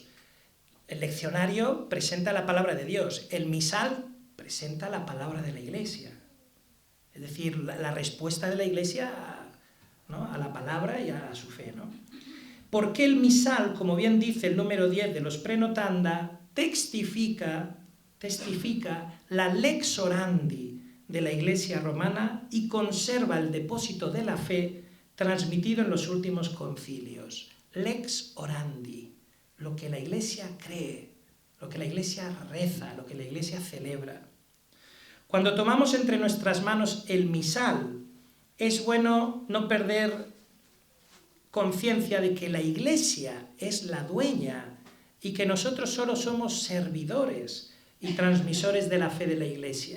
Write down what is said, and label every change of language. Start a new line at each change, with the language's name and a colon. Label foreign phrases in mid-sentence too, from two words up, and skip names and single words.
Spanish: El leccionario presenta la palabra de Dios, el misal presenta la palabra de la Iglesia. Es decir, la respuesta de la Iglesia a la palabra y a su fe, ¿no? Porque el misal, como bien dice el número 10 de los Prenotanda, testifica la
Latin: lex orandi
Spanish: de la Iglesia romana y conserva el depósito de la fe transmitido en los últimos concilios.
Latin: Lex orandi,
Spanish: lo que la Iglesia cree, lo que la Iglesia reza, lo que la Iglesia celebra. Cuando tomamos entre nuestras manos el misal, es bueno no perder conciencia de que la Iglesia es la dueña y que nosotros solo somos servidores y transmisores de la fe de la Iglesia.